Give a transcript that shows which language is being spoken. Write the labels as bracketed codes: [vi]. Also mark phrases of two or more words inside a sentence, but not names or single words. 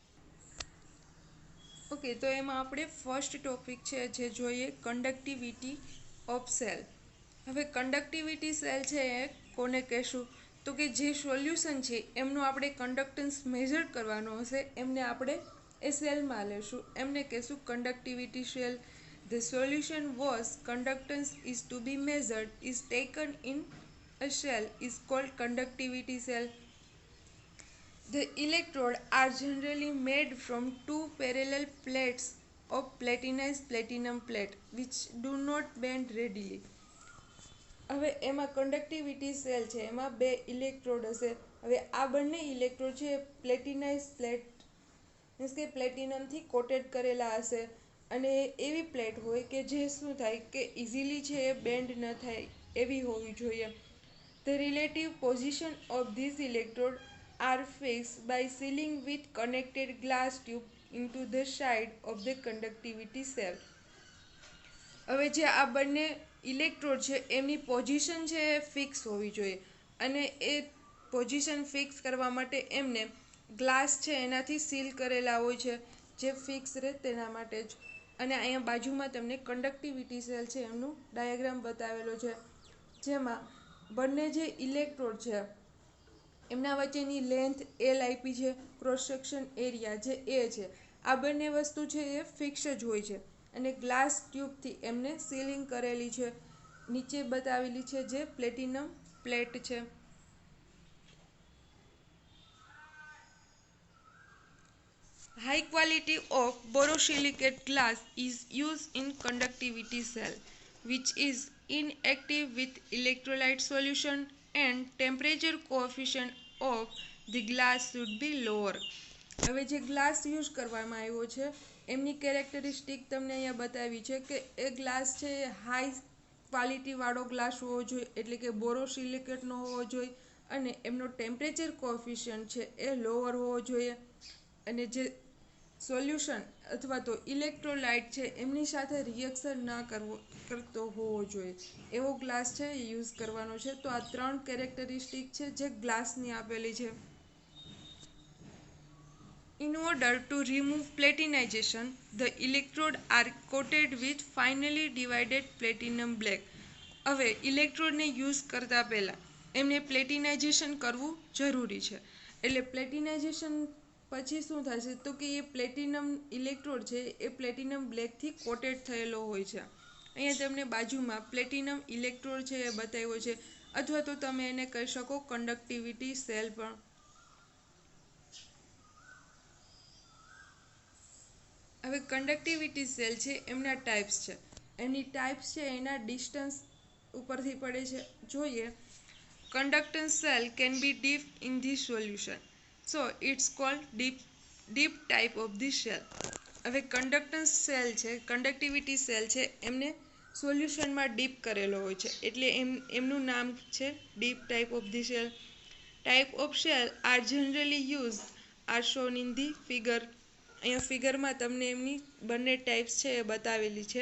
[gu] ઓકે, તો એમાં આપણે [en] first topic [gu] છે જે જોઈએ [en] conductivity of cell. [gu] હવે [en] conductivity cell [gu] છે એ કોને કહેશું તો કે જે સોલ્યુશન છે એમનું આપણે [en] conductance measure [gu] કરવાનો હશે એમને આપણે એ સેલમાં લેશું, એમને કહેશું [en] conductivity cell. The solution whose conductance is to be measured is taken in a cell is called conductivity cell. The electrodes are generally made from two parallel plates of platinized platinum plate which do not bend readily. [gu] હવે એમાં [en] conductivity cell [gu] છે એમાં બે ઇલેક્ટ્રોડ હશે. હવે આ બંને ઇલેક્ટ્રોડ છે [en] platinize plate means [gu] કે પ્લેટિનમથી કોટેડ કરેલા હશે અને એવી પ્લેટ હોય કે જે શું થાય કે ઇઝીલી છે એ બેન્ડ ન થાય એવી હોવી જોઈએ. [en] The relative position of these electrodes are fixed by sealing with connected glass tube into the side of the conductivity cell. [gu] હવે જે આ બંને ઇલેક્ટ્રોડ છે એમની પોઝિશન છે એ ફિક્સ હોવી જોઈએ અને એ પોઝિશન ફિક્સ કરવા માટે એમને ગ્લાસ છે એનાથી સીલ કરેલા હોય છે જે ફિક્સ રહે તેના માટે જ. અને અહીંયા બાજુમાં તમને [en] conductivity cell [gu] છે એમનું ડાયાગ્રામ બતાવેલો છે જેમાં બંને જે ઇલેક્ટ્રોડ છે એમના વચ્ચેની લેન્થ એલ આપી છે, [en] cross section area [gu] જે એ છે. આ બંને વસ્તુ છે એ ફિક્સ જ હોય છે. અને ગ્લાસ ટ્યુબથી એમને સીલિંગ કરેલી છે. નીચે બતાવેલી છે જે [en] platinum plate [gu] છે. [en] High quality of borosilicate glass is used in conductivity cell, which is inactive with electrolyte solution, and temperature coefficient of the glass should be lower. [gu] હવે જે ગ્લાસ યુઝ કરવામાં આવ્યો છે એમની કેરેક્ટરિસ્ટિક તમને અહીંયા બતાવી છે કે એ ગ્લાસ છે એ હાઈ ક્વોલિટીવાળો ગ્લાસ હોવો જોઈએ, એટલે કે બોરોસિલિકેટનો હોવો જોઈએ, અને એમનો [en] temperature coefficient [gu] છે એ લોઅર હોવો જોઈએ, અને જે સોલ્યુશન અથવા તો ઇલેક્ટ્રોલાઇટ છે એમની સાથે રિએક્શન ના કરતો હોવો જોઈએ, એવો ગ્લાસ છે એ યુઝ કરવાનો છે. તો આ 3 કેરેક્ટરિસ્ટિક છે જે ગ્લાસની આપેલી છે. [en] In order to remove platinization, the electrode are coated with finely divided platinum black. [gu] હવે ઇલેક્ટ્રોડને યુઝ કરતા પહેલાં એમને પ્લેટિનાઇઝેશન કરવું જરૂરી છે. એટલે પ્લેટિનાઇઝેશન પછી શું થશે તો કે એ [en] platinum electrode [gu] છે એ પ્લેટિનમ બ્લેકથી કોટેડ થયેલો હોય છે. અહીંયા તમને બાજુમાં [en] platinum electrode [gu] છે એ બતાવ્યો છે, અથવા તો તમે એને કહી શકો [en] conductivity cell [gu] પણ. હવે [en] conductivity cell [gu] છે એમના ટાઈપ્સ છે. એની ટાઈપ્સ છે એના ડિસ્ટન્સ ઉપરથી પડે છે. જોઈએ, [en] conductance cell can be deep in the solution, so it's called deep type of the cell. [gu] હવે [en] conductance cell [gu] છે, [en] conductivity cell [gu] છે, એમને સોલ્યુશનમાં ડીપ કરેલો હોય છે, એટલે એમનું નામ છે [en] deep type of the cell. Type of cell are generally use are shown in the figure. [gu] અહીંયા ફિગરમાં તમને એમની બંને ટાઈપ્સ છે એ બતાવેલી છે.